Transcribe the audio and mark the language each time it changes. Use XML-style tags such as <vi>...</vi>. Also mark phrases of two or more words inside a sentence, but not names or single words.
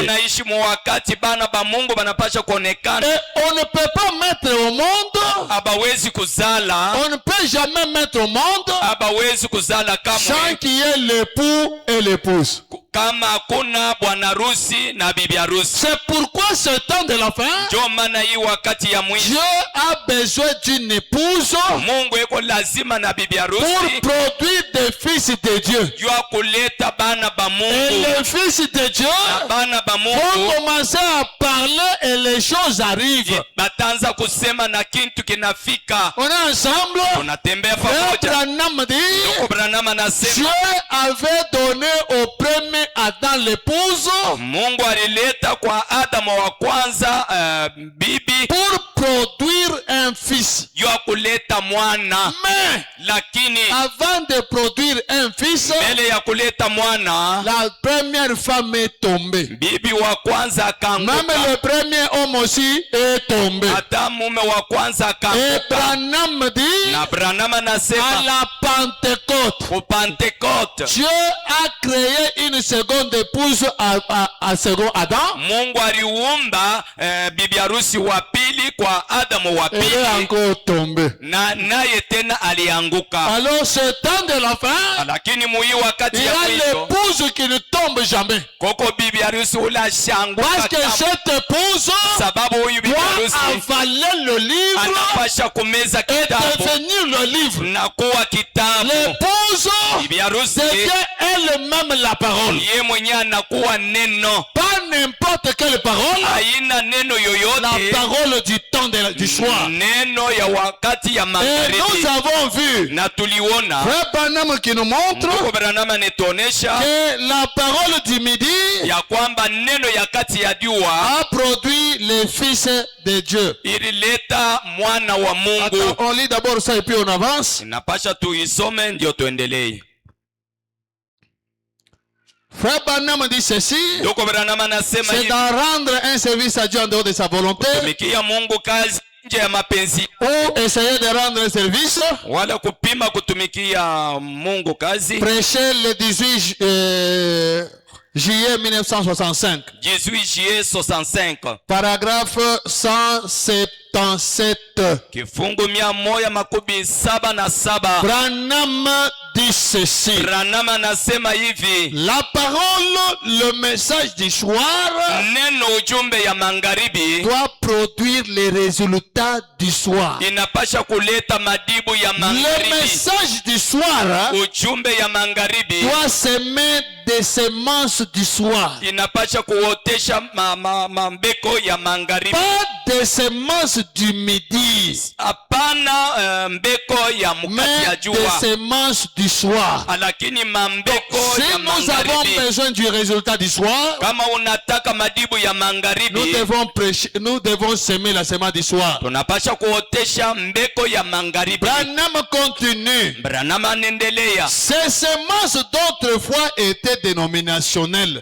<sw>naishi mu wakati bana ba Mungu banapasha kuonekana.</sw> <fr>Et on ne peut pas mettre au monde,</fr> <sw>Abawezi kuzala,</sw> <fr>on ne peut jamais mettre au monde</fr> <sw>abawezi kuzala</sw> <fr>sans</fr> <sw>kamwe</sw> <fr>qu'il y ait l'époux et l'épouse.</fr> <sw>kama hakuna bwana harusi na bibi harusi.</sw> <fr>C'est pourquoi ce temps de la fin,</fr> <sw>Ndio maana hii wakati ya mwisho</sw> <fr>Dieu a besoin d'une épouse</fr> <sw>Mungu iko lazima na bibi</sw> <fr>pour</fr> <sw>harusi</sw> <fr>produire des fils de Dieu.</fr> <sw>jua kuleta bana ba</sw> <fr>Et</fr> <sw>Mungu,</sw> <fr>les fils de Dieu</fr> <sw>na bana ba</sw> <fr>vont</fr> <sw>Mungu</sw> <fr>commencer à parler et les choses arrivent.</fr> <sw>batanza kusema na kintu kinafika.</sw> <fr>On est ensemble.</fr> <sw>Tunatembea</sw> <fr>Frère</fr> <sw>pamoja.</sw> <fr>Branham dit,</fr> <sw>Ndugu Branham anasema</sw> <fr>Dieu avait donné au premier Adam l'épouse</fr> <sw>Mungu alileta kwa Adamu wa kwanza bibi</sw> <fr>pour produire un fils.</fr> <sw>jua kuleta mwana,</sw> <fr>Mais</fr> <sw>lakini</sw> <fr>avant de produire un fils,</fr> <sw>mbele ya kuleta mwana</sw> <fr>la première femme est tombée.</fr> <sw>bibi wa kwanza</sw> <fr>Même</fr> <sw>akaanguka,</sw> <fr>le premier homme aussi est tombé.</fr> <sw>hata mume wa kwanza</sw> <fr>Et</fr> <sw>akaanguka.</sw> <fr>Branham dit,</fr> <sw>Na Branham</sw> <fr>à</fr> <sw>anasema</sw> <fr>la Pentecôte,</fr> <sw>ku Pentecote</sw> <fr>Dieu a créé une seconde épouse à second Adam.</fr> <sw>Mungu aliumba bibi harusi wa pili kwa Adamu wa</sw> <fr>Elle est</fr> <sw>pili,</sw> <fr>encore tombée.</fr> <sw>na naye tena alianguka.</sw> <fr>Alors, ce temps de la fin,</fr> <sw>Lakini muyi wakati</sw> <fr>il y</fr> <sw>ya</sw> <fr>a</fr> <sw>mwisho</sw> <fr>l'épouse qui ne tombe jamais.</fr> <sw>koko bibi harusi ule ashanguka</sw> <fr>Parce que</fr> <sw>kama-</sw> <fr>cette épouse</fr> <sw>sababu huyu bibi</sw> <fr>doit</fr> <sw>harusi</sw> <fr>avaler le livre</fr> <sw>anapasha kumeza</sw> <fr>et</fr> <sw>kitabu</sw> <fr>devenir le livre.</fr> <sw>na kuwa kitabu.</sw> <fr>L'épouse</fr> <sw>Bibi harusi</sw> <fr>devient elle-même la parole.</fr> <sw>ye mwenyewe anakuwa neno,</sw> <fr>Pas n'importe quelle parole,</fr> <sw>haina neno</sw> <fr>la</fr> <sw>yoyote,</sw> <fr>parole du temps du soir.</fr> <sw>neno ya wakati ya</sw> <fr>Et nous</fr> <sw>magharibi.</sw> <fr>avons vu,</fr> <sw>Na tuliona</sw> <fr>Frère Branham qui nous montre</fr> <sw>ndugu Branham anatuonesha</sw> <fr>que la parole du midi</fr> <sw>ya kwamba neno ya kati ya jua</sw> <fr>a produit les fils de Dieu.</fr> <sw>ilileta mwana wa</sw> <fr>Attends,</fr> <sw>Mungu.</sw> <fr>on lit d'abord ça et puis on avance.</fr> <sw>Inapasha tuisome ndio tuendelee.</sw> <fr>Frère Branham dit ceci,</fr> <sw>Ndugu Branham anasema</sw> <fr>c'est</fr> <sw>hivi,</sw> <fr>d'en rendre un service à Dieu en dehors de sa volonté</fr> <sw>tumikia Mungu kazi nje ya mapenzi,</sw> <fr>ou essayer de rendre un service.</fr> <sw>wala kupima kutumikia Mungu kazi.</sw> <fr>Prêcher le 18 juillet 1965. 18 juillet 65, Paragraphe 170. 177.</fr> <sw>kifungu 177.</sw> <fr>Branham dit ceci.</fr> <sw>Branham anasema hivi,</sw> <fr>La parole, le message du soir</fr> <sw>neno ujumbe ya magharibi</sw> <fr>doit produire les résultats du soir.</fr> <sw>inapasha kuleta madibu ya</sw> <fr>Le</fr> <sw>magharibi.</sw> <fr>message du soir</fr> <sw>Ujumbe ya magharibi</sw> <fr>doit semer des semences du soir.</fr> <sw>inapasha kuotesha mambeko ya magharibi,</sw> <fr>Pas des semences du midi,</fr> <sw>hapana mbeko ya mukati ya</sw> <fr>mais des</fr> <sw>jua,</sw> <fr>semences du soir.</fr> <sw>lakini mambeko</sw> <fr>Si</fr> <sw>ya</sw> <fr>nous avons</fr> <sw>magharibi.</sw> <fr>besoin du résultat du soir,</fr> <sw>Kama unataka madibu ya</sw> <fr>nous</fr> <sw>magharibi,</sw> <fr>devons prêcher, nous devons semer la semence du soir.</fr> <sw>tunapasha kuotesha mbeko ya magharibi.</sw> <fr>Branham continue.</fr> <sw>Branham anaendelea,</sw> <fr>Ces semences d'autrefois étaient dénominationnelles.</fr>